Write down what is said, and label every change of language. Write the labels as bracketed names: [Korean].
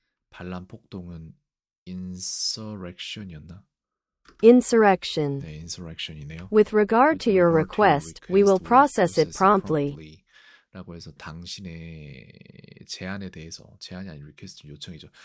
[Korean] 반란 폭동은 insurrection이었나? [English] Insurrection. [Korean] 네, insurrection이네요. [English] With regard to your request, we will process it promptly. [Korean] 라고 해서 당신의 제안에 대해서 제안이 아닌 리퀘스트 요청이죠.